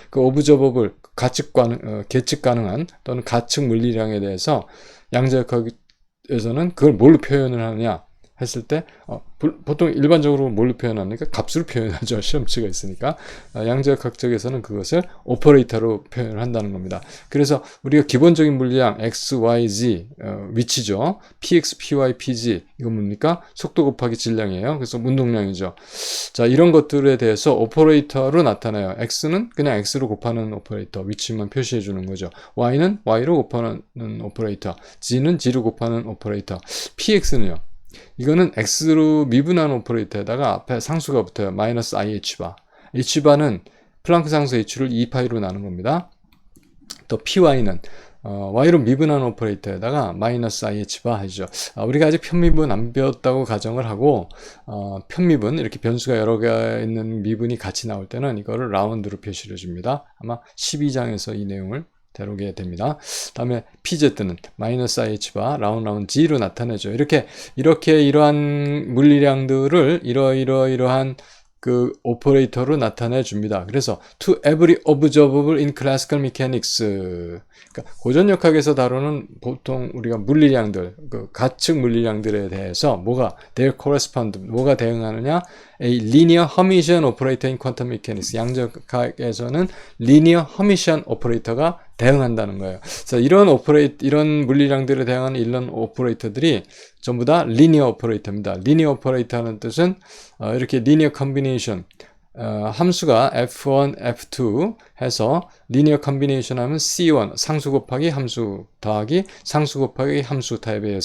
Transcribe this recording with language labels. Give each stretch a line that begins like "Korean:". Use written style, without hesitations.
Korean: 그 오브저버블 계측 가능한 또는 가측 물리량에 대해서 양자역학에서는 그걸 뭘로 표현을 하느냐 했을 때 보통 일반적으로 뭘로 표현합니까? 값으로 표현하죠. 실험치가 있으니까. 양자역학적에서는 그것을 오퍼레이터로 표현을 한다는 겁니다. 그래서 우리가 기본적인 물리량 x, y, z 위치죠. px, py, pg 이건 뭡니까? 속도 곱하기 질량이에요. 그래서 운동량이죠. 자, 이런 것들에 대해서 오퍼레이터로 나타나요. x는 그냥 x로 곱하는 오퍼레이터, 위치만 표시해 주는 거죠. y는 y로 곱하는 오퍼레이터, g는 g로 곱하는 오퍼레이터, px는요. 이거는 x로 미분한 오퍼레이터에다가 앞에 상수가 붙어요. 마이너스 ih바. h바는 플랑크 상수 h를 2파이로 나눈 겁니다. 또 py는 y로 미분한 오퍼레이터에다가 마이너스 ih바 하죠. 우리가 아직 편미분 안 배웠다고 가정을 하고 편미분 이렇게 변수가 여러 개 있는 미분이 같이 나올 때는 이거를 라운드로 표시를 해줍니다. 아마 12장에서 이 내용을 다루게 됩니다. 다음에 pz는 마이너스 ih바 라운드 g로 나타내죠. 이렇게 이러한 물리량들을 이러한 그 오퍼레이터로 나타내 줍니다.
English: 그래서 to every observable in classical mechanics.
Korean: 그러니까 고전역학에서 다루는 보통 우리가 물리량들, 그 가측 물리량들에 대해서
English: their correspond,
Korean: 뭐가 대응하느냐?
English: A linear Hermitian operator in quantum mechanics.
Korean: 양자역학에서는 linear Hermitian operator가 대응한다는 거예요. 그래서 이런 물리량들에 대응하는 이런 오퍼레이터들이 전부 다 리니어 오퍼레이터입니다. 리니어 오퍼레이터는 뜻은 이렇게 리니어 컨비네이션, 함수가 f1, f2 해서 리니어 컨비네이션 하면 c1 상수 곱하기 함수 더하기 상수 곱하기 함수 타입이에요.